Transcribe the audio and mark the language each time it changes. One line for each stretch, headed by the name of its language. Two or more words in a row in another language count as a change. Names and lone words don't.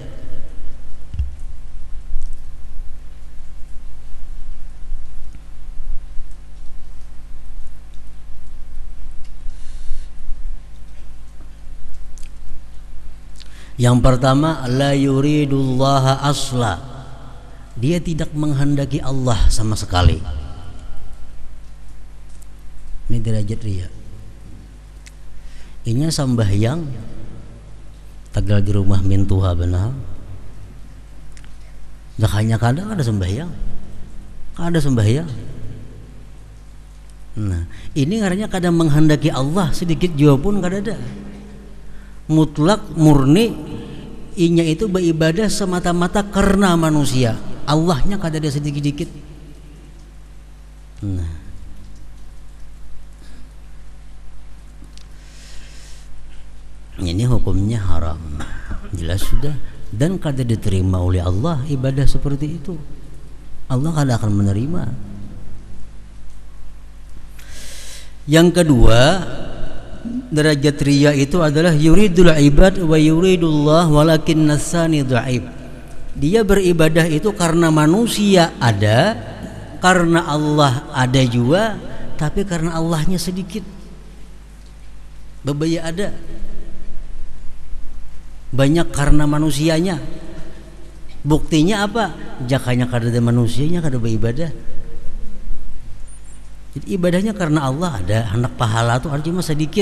Indonesian: Yang pertama,
Arabic: لا يريد الله أصلا,
Indonesian: dia tidak menghendaki Allah sama sekali. Ini derajat riya.
Banjar: Inya sambahyang tagal di rumah mintuha benar. Dakanya kadang ada sembahyang. Ada sembahyang. Nah, ini ngarannya kadang menghendaki Allah sedikit juga pun kada ada.
Indonesian: Mutlak murni inya itu beribadah semata-mata karena manusia.
Banjar: Allahnya kada ada sedikit-sedikit.
Indonesian: Nah, ini hukumnya haram, jelas sudah, dan kada diterima oleh Allah ibadah seperti itu.
Banjar: Allah kada akan menerima.
Indonesian: Yang kedua, derajat riya itu adalah
Arabic: يريد العباد ويريد الله ولكن نساني ضعيف.
Indonesian: Dia beribadah itu karena manusia ada, karena Allah ada juga, tapi karena Allahnya sedikit.
Banjar: Bebaya ada, banyak karena manusianya.
Indonesian: Buktinya apa?
Banjar: Jakanya kada ada manusianya kada beribadah. Jadi ibadahnya karena Allah ada, hendak pahala tuh cuma sedikit.